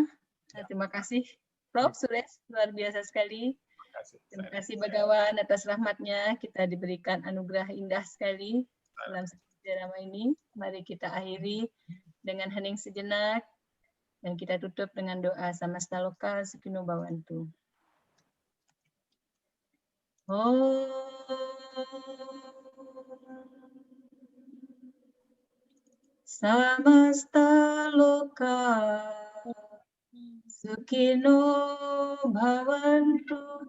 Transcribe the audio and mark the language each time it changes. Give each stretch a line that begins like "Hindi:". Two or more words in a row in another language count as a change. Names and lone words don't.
Indonesian: Terima kasih Prof. Suresh, luar biasa sekali. Terima kasih Bagawan atas rahmatnya, kita diberikan anugerah indah sekali dalam Sairama ini. Mari kita akhiri dengan hening sejenak dan kita tutup dengan doa
Sanskrit: समस्त लोक सुखिनो भवन्तु. समस्त लोक सुखिनो भवन्तु.